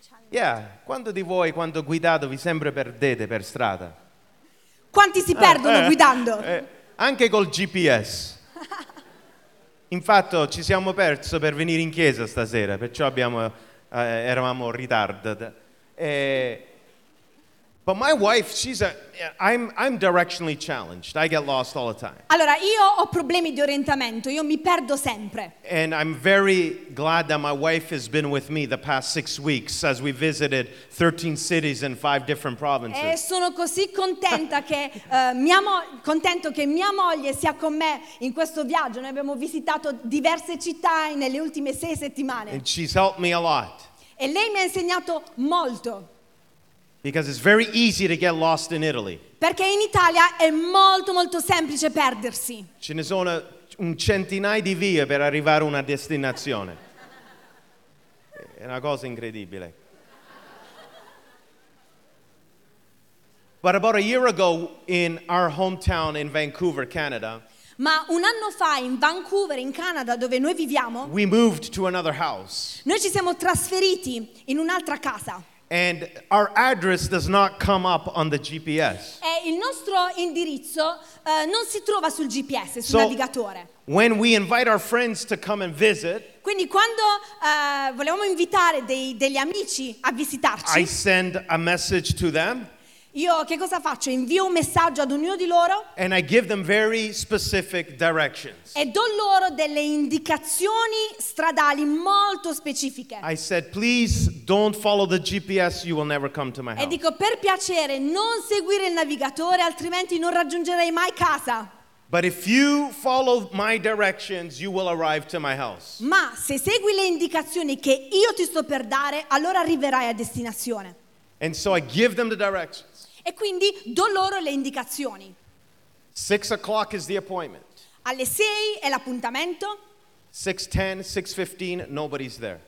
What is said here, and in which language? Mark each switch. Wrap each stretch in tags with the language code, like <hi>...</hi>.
<it>Yeah, quanto di voi quando guidate vi sempre perdete per strada? Quanti si perdono guidando? Anche col GPS. Infatti ci siamo persi per venire in chiesa stasera, perciò eravamo in ritardo.</it> <en>But my wife, she's a I'm directionally challenged. I get lost all the time.</en> <it>Allora, io ho problemi di orientamento, io mi perdo sempre.</it> <en>And I'm very glad that my wife has been with me the past 6 weeks as we visited 13 cities in 5 different provinces.</en> <it>E sono così contenta che contento che mia moglie sia con me in questo viaggio. Noi abbiamo visitato diverse città nelle ultime 6 settimane.</it> <en>And she's helped me a lot.</en> <it>E lei mi ha insegnato molto.</it> <en>Because it's very easy to get lost in Italy.</en> <it>Perché in Italia è molto molto semplice perdersi. Ce ne sono un centinaio di vie per arrivare a una destinazione. È una cosa incredibile.</it> <en>But about a year ago in our hometown in Vancouver, Canada.</en> <it>Ma un anno fa in Vancouver, in Canada, dove noi viviamo.</it> <en>We moved to another house.</en> <it>Noi ci siamo trasferiti in un'altra casa.</it> <en>And our address does not come up on the GPS.</en> <it>E il nostro indirizzo non si trova sul GPS, sul navigatore.</it> <en>When we invite our friends to come and visit,</en> <it>quindi quando volevamo invitare degli amici a visitarci,</it> <en>I send a message to them.</en> <it>Io che cosa faccio? Invio un messaggio ad ognuno di loro.</it> <en>And I give them very specific directions.</en> <it>E do loro delle indicazioni stradali molto specifiche.</it> <en>I said, please don't follow the GPS, you will never come to my house.</en> <it>E dico, per piacere, non seguire il navigatore, altrimenti non raggiungerei mai casa.</it> <en>But if you follow my directions, you will arrive to my house.</en> <it>Ma se segui le indicazioni che io ti sto per dare, allora arriverai a destinazione.</it> <en>And so I give them the directions.</en> <it>E quindi do loro le indicazioni.</it> <en>6 o'clock is the appointment.</en> <it>Alle 6 è l'appuntamento.</it> <en>6:10, 6:15, nobody's there.</en>